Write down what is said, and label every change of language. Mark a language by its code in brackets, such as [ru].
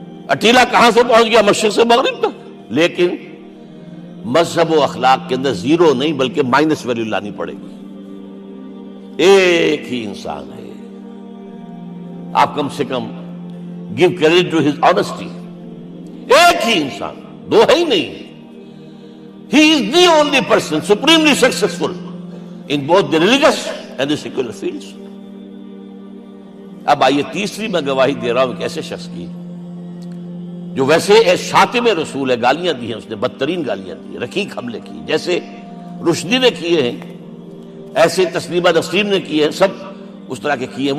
[ur] اٹیلا کہاں سے پہنچ گیا, مشرق سے مغرب تک. لیکن مذہب و اخلاق کے اندر زیرو نہیں بلکہ مائنس ویلیو لانی پڑے گی. ایک ہی انسان ہے, آپ کم سے کم [en] Give credit to his honesty. [ur] ایک ہی انسان, دو ہے ہی نہیں. [en] He is the only person supremely successful in both the religious and the secular fields. [ur] اب آئیے تیسری میں گواہی دے رہا ہوں ایک ایسے شخص کی جو ویسے شاتم رسول ہے, گالیاں دی ہیں اس نے, بدترین گالیاں دی, رقیق حملے کی, جیسے رشدی نے کیے ہیں ایسے تسلیمہ نسرین نے کیے ہیں, سب اس طرح کے کیے ہیں.